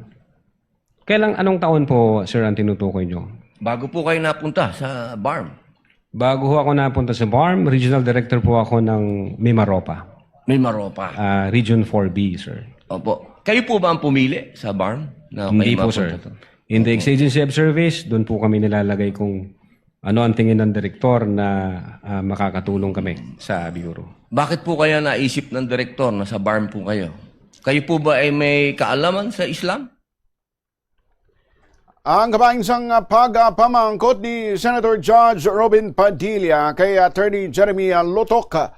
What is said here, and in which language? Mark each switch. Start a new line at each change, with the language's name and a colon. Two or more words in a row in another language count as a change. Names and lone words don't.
Filipino: Anong taon po, sir, ang tinutukoy nyo? Bago po kayo napunta sa BARM. Bago ho ako napunta sa BARM,
English: regional director
Filipino: po ako ng Mimaropa. Mimaropa. Region 4B, sir. Opo. Kayo po ba ang pumili sa BARM? Na Hindi kayo po, sir. mapunta to?
English: In the exigency of service,
Filipino: doon po kami nilalagay kung ano ang tingin ng direktor na makakatulong kami sa Bureau. Bakit po kaya naisip ng direktor na sa BARM po kayo? Kayo po ba ay may kaalaman sa Islam?
Hiligaynon: Ang kabaing sang pagpamangkot ni Senator Judge Robin Padilla kay Attorney Jeremy Lotok